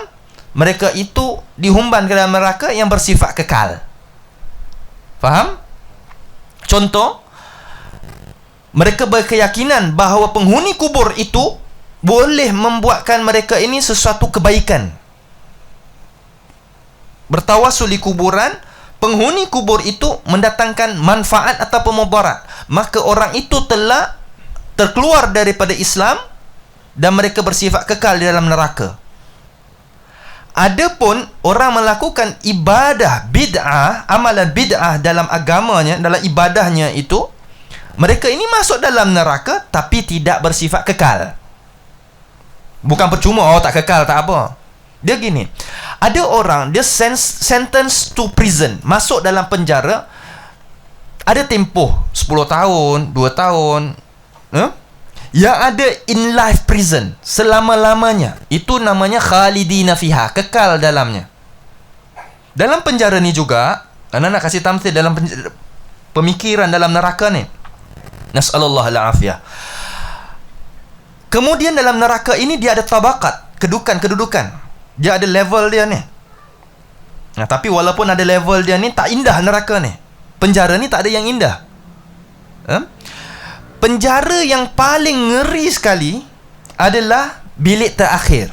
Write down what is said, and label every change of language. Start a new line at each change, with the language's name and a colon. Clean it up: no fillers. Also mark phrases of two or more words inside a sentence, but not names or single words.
Malay: Mereka itu dihumban ke dalam neraka yang bersifat kekal. Faham? Contoh, mereka berkeyakinan bahawa penghuni kubur itu boleh membuatkan mereka ini sesuatu kebaikan. Bertawasul di kuburan, penghuni kubur itu mendatangkan manfaat atau mudarat, maka orang itu telah terkeluar daripada Islam dan mereka bersifat kekal di dalam neraka. Adapun orang melakukan ibadah bid'ah, amalan bid'ah dalam agamanya, dalam ibadahnya itu, mereka ini masuk dalam neraka tapi tidak bersifat kekal. Bukan percuma, oh tak kekal, tak apa. Dia gini, ada orang dia
English: sentence to prison,
Malay: masuk dalam penjara, ada tempoh 10 tahun, 2 tahun, yang ada
English: in life prison
Malay: selama-lamanya. Itu namanya
Arabic: خالدين فيها,
Malay: kekal dalamnya. Dalam penjara ni juga, anak nak kasih tamthil dalam pemikiran dalam neraka ni.
Arabic: نسأل الله العافية.
Malay: Kemudian dalam neraka ini dia ada tabaqat, kedudukan. Dia ada level dia ni. Nah, tapi walaupun ada level dia ni, tak indah neraka ni. Penjara ni tak ada yang indah. Penjara yang paling ngeri sekali adalah bilik terakhir.